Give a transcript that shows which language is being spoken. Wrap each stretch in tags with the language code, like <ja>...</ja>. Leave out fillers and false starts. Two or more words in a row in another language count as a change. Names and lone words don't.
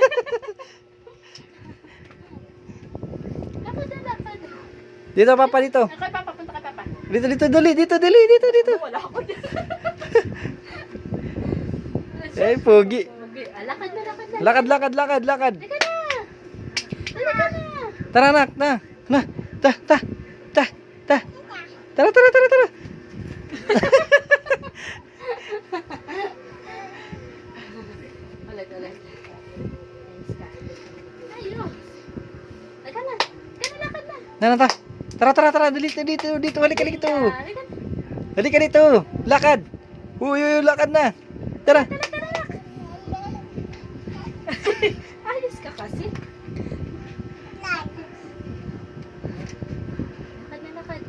<tl>Lakad na lakad. Dito, Papa, dito. Kay Papa, punta kay Papa. Dito, dito, dali. Dito, dali. Dito, dito. Wala ako dyan. Ay, pogi. Okay, lakad na, lakad na. Lakad, lakad, lakad, lakad. Halika na. Halika na. Tara, anak, na. Na. Ta, ta. Ta, ta. Tara, tara, tara, tara. Ulit, ulit. Ayos ka. Ayos. Halika na. Halika na, lakad na. Na, ta. Tara, tara, tara. Dito, dito, dito. Halika dito. Halika na. Halika dito. Lakad. Uy, uy, uy, lakad na. Tara. Ayos ka kasi. Lakad na, lakad.</tl>